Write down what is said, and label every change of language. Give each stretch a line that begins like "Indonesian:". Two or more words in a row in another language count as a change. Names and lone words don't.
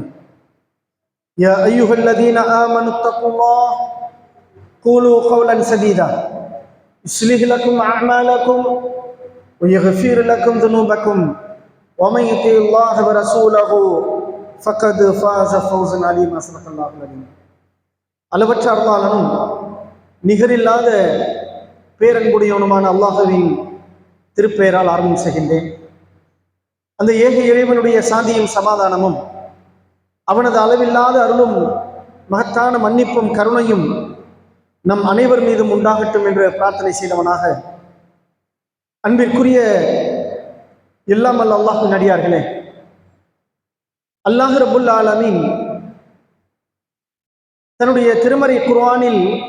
Arabic: يا أيها الذين آمنوا اتقوا الله قولوا قولا سديدا يصلح لكم أعمالكم ويغفر لكم ذنوبكم ومن يطع الله ورسوله فقد فاز فوزا عظيما. صدق الله العظيم.
Tamil: அளவற்ற அருளாளனும் நிகரில்லாத பேரன்புடையவனுமான அல்லாஹ்வின் திருப்பெயரால் ஆரம்பம் செய்கின்றேன். அந்த ஏக இறைவனுடைய சாந்தியும் சமாதானமும் அவனது அளவில்லாத அருளும் மகத்தான மன்னிப்பும் கருணையும் நம் அனைவர் மீதும் உண்டாகட்டும் என்று பிரார்த்தனை செய்தவனாக, அன்பிற்குரிய எல்லாம் அல்ல அல்லாஹ்வின் அடியார்களே,
Arabic: الله رب العالمين
Tamil: தன்னுடைய திருமறை குர்ஆனில்